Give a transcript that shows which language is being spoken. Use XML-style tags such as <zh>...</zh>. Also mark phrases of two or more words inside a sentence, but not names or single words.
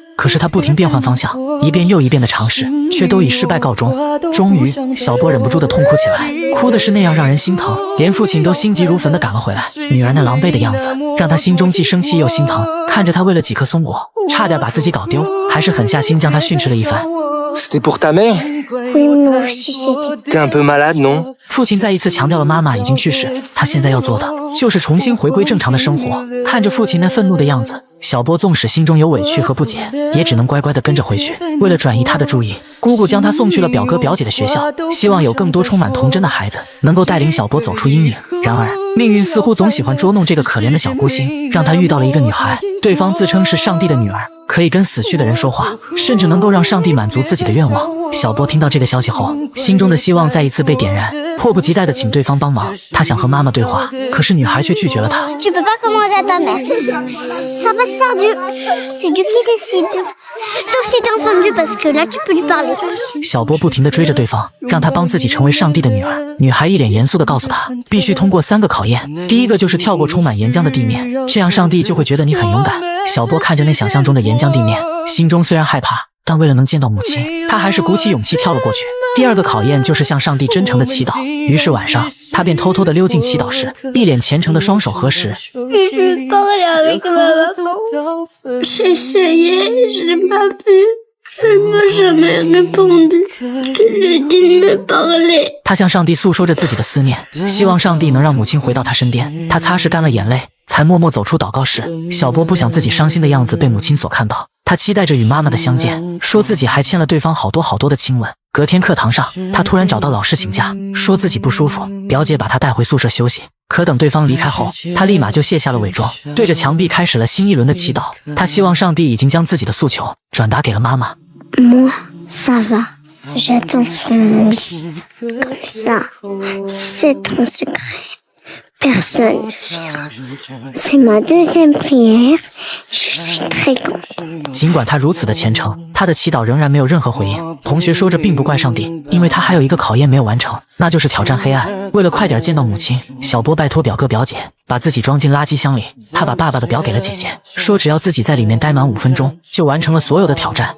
<zh>可是他不停变换方向，一遍又一遍的尝试，却都以失败告终。终于，小波忍不住的痛哭起来，哭的是那样让人心疼，连父亲都心急如焚的赶了回来。女儿那狼狈的样子，让他心中既生气又心疼。看着他为了几颗松果，差点把自己搞丢，还是狠下心将他训斥了一番。</zh> <fr>C'était pour ta mère? Oui, moi aussi c'était. T'es un peu malade, non?</fr> <zh>父亲再一次强调了妈妈已经去世，他现在要做的就是重新回归正常的生活。看着父亲那愤怒的样子， 小波纵使心中有委屈和不解，也只能乖乖地跟着回去。为了转移他的注意，姑姑将他送去了表哥表姐的学校，希望有更多充满童真的孩子能够带领小波走出阴影。然而，命运似乎总喜欢捉弄这个可怜的小孤星，让他遇到了一个女孩，对方自称是上帝的女儿，可以跟死去的人说话，甚至能够让上帝满足自己的愿望。小波听到这个消息后，心中的希望再一次被点燃，迫不及待地请对方帮忙。他想和妈妈对话，可是女孩却拒绝了他。</zh> <fr>Tu peux pas commander à ta mère. Ça passe par Dieu. C'est Dieu qui décide. Sauf si t'es enfant de Dieu, parce que là tu peux lui parler.</fr> <zh>小波不停地追着对方，让他帮自己成为上帝的女儿。女孩一脸严肃地告诉他，必须通过3个考验，第一个就是跳过充满岩浆的地面，这样上帝就会觉得你很勇敢。小波看着那想象中的岩浆地面，心中虽然害怕，但为了能见到母亲，他还是鼓起勇气跳了过去。第2个考验就是向上帝真诚的祈祷。于是晚上，他便偷偷地溜进祈祷室，一脸虔诚的双手合十。</zh> <fr>Je parlais avec ma maman. J'ai essayé, j'ai pas pu. Elle m'a jamais répondu. Je lui ai dit de me parler.</fr> <zh>他向上帝诉说着自己的思念，希望上帝能让母亲回到他身边。他擦拭干了眼泪，才默默走出祷告室。小波不想自己伤心的样子被母亲所看到，他期待着与妈妈的相见，说自己还欠了对方好多的亲吻。隔天课堂上，他突然找到老师请假，说自己不舒服，表姐把他带回宿舍休息。可等对方离开后，他立马就卸下了伪装，对着墙壁开始了新一轮的祈祷。他希望上帝已经将自己的诉求转达给了妈妈。</zh> <fr>Moi, ça va. J'attends sur mon lit. Comme ça, c'est un secret. Personne ne verra. C'est ma deuxième prière. Je suis très contente.</fr> <zh>尽管他如此的虔诚，他的祈祷仍然没有任何回应。同学说着并不怪上帝，因为他还有一个考验没有完成，那就是挑战黑暗。为了快点见到母亲，小波拜托表哥表姐把自己装进垃圾箱里。他把爸爸的表给了姐姐，说只要自己在里面待满5分钟，就完成了所有的挑战。</zh>